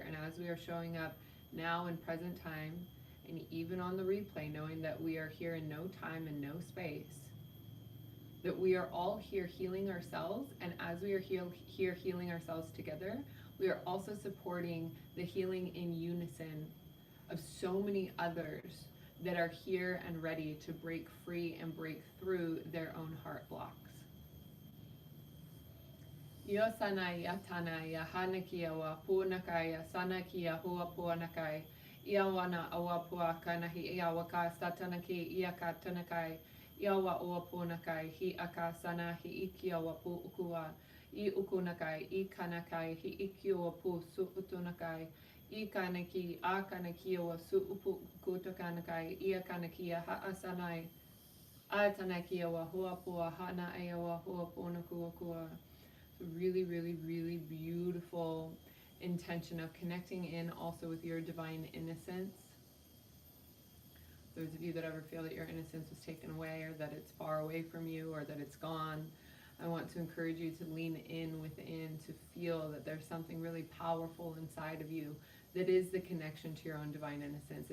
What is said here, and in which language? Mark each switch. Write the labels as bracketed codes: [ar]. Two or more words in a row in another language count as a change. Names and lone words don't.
[en] And as we are showing up now in present time, and even on the replay, knowing that we are here in no time and no space, that we are all here healing ourselves. And as we are here healing ourselves together, we are also supporting the healing in unison of so many others that are here and ready to break free and break through their own heart blocks. Yosana yatana yahana kia wa punakai sana kia hua puanakai iawana awapua kanahi iawaka satanaki iaka tanakai iawa ua punakai hi aka sana hi ikia wa pu ukua I ukunakai I kanakai hi ikio wa pu su utunakai I kanaki a kanaki wa su upu kutokanakai ia kanakia ha asanai a tanakia wa hua pua hana ayawa hua punakua kua. Really, really, really beautiful intention of connecting in also with your divine innocence. Those of you that ever feel that your innocence was taken away, or that it's far away from you, or that it's gone, I want to encourage you to lean in within, to feel that there's something really powerful inside of you that is the connection to your own divine innocence.